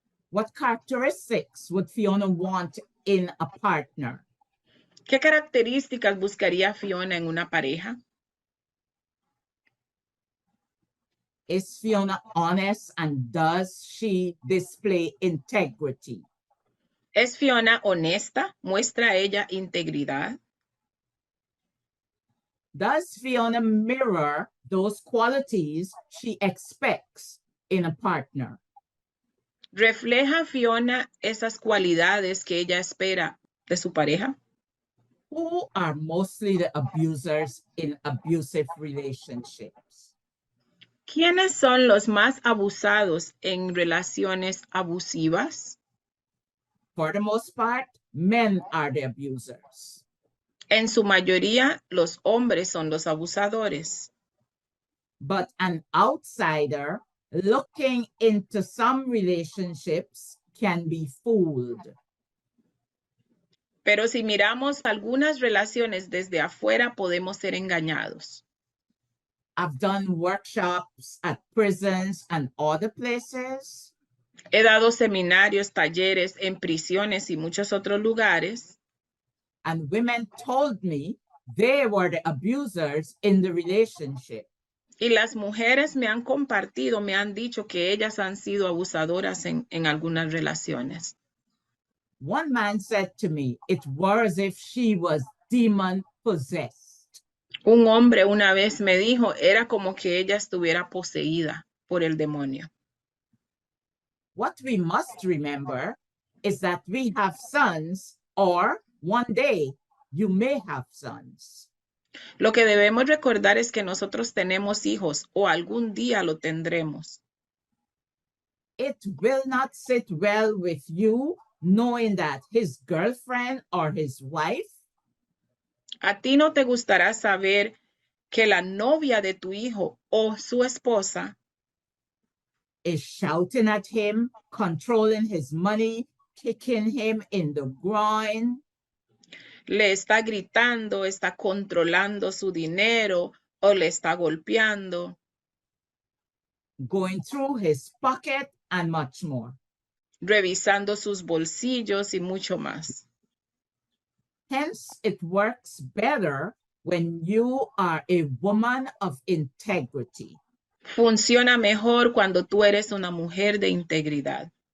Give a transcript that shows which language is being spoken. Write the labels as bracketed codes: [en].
[en] What characteristics would Fiona want in a partner? [es] ¿Qué características buscaría Fiona en una pareja? [en] Is Fiona honest and does she display integrity? [es] ¿Es Fiona honesta? ¿Muestra ella integridad? [en] Does Fiona mirror those qualities she expects in a partner? [es] ¿Refleja Fiona esas cualidades que ella espera de su pareja? [en] Who are mostly the abusers in abusive relationships? [es] ¿Quiénes son los más abusados en relaciones abusivas? [en] For the most part, men are the abusers. [es] En su mayoría, los hombres son los abusadores. [en] But an outsider looking into some relationships can be fooled. [es] Pero si miramos algunas relaciones desde afuera, podemos ser engañados. [en] I've done workshops at prisons and other places. [es] He dado seminarios, talleres en prisiones y muchos otros lugares. [en] And women told me they were the abusers in the relationship. [es] Y las mujeres me han compartido, me han dicho que ellas han sido abusadoras en algunas relaciones. [en] One man said to me, it was as if she was demon possessed. [es] Un hombre una vez me dijo, era como que ella estuviera poseída por el demonio. [en] What we must remember is that we have sons, or one day you may have sons. [es] Lo que debemos recordar es que nosotros tenemos hijos o algún día lo tendremos. [en] It will not sit well with you knowing that his girlfriend or his wife [es] A ti no te gustará saber que la novia de tu hijo o su esposa [en] is shouting at him, controlling his money, kicking him in the groin, [es] le está gritando, está controlando su dinero o le está golpeando, [en] going through his pocket, and much more. [es] revisando sus bolsillos y mucho más. [en] Hence, it works better when you are a woman of integrity. [es] Funciona mejor cuando tú eres una mujer de integridad.